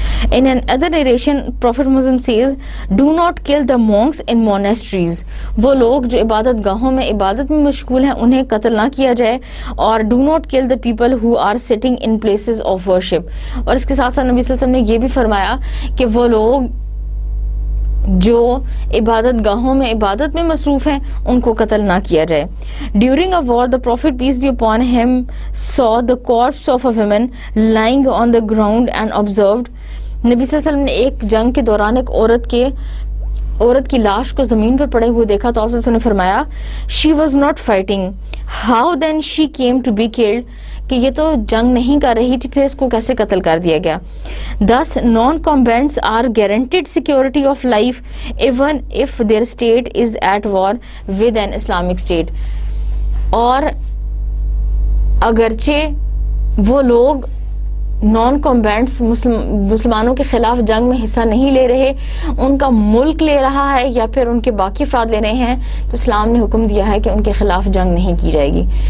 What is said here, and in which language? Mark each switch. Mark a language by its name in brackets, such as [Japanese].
[English] In another narration, Prophet Muhammad says, "Do not kill the monks in monasteries." [Urdu] وہ لوگ جو عبادت گاہوں میں عبادت میں مشغول ہیں انہیں قتل نہ کیا جائے، اور [English] "Do not kill the people who are sitting in places of worship." [Urdu] اور اس کے ساتھ ساتھ نبی صلی اللہ علیہ وسلم نے یہ بھی فرمایا کہ وہ لوگ جو عبادت گاہوں میں عبادت میں مصروف ہیں ان کو قتل نہ کیا جائے. [English] During a war, the Prophet, peace be upon him, saw the corpse of a woman lying on the ground and observed. [Urdu] نبی صلی اللہ علیہ وسلم نے ایک جنگ کے دوران ایک عورت کی لاش کو زمین پر پڑے ہوئے دیکھا تو آپ صلی اللہ علیہ وسلم نے فرمایا [English] she was not fighting, how then she came to be killed, [Urdu] کہ یہ تو جنگ نہیں کر رہی تھی پھر اس کو کیسے قتل کر دیا گیا. [English] Thus non-combatants are guaranteed security of life even if their state is at war with an Islamic state. [Urdu] اور اگرچہ وہ لوگ نان کمبینٹس مسلمانوں کے خلاف جنگ میں حصہ نہیں لے رہے، ان کا ملک لے رہا ہے یا پھر ان کے باقی افراد لے رہے ہیں، تو اسلام نے حکم دیا ہے کہ ان کے خلاف جنگ نہیں کی جائے گی.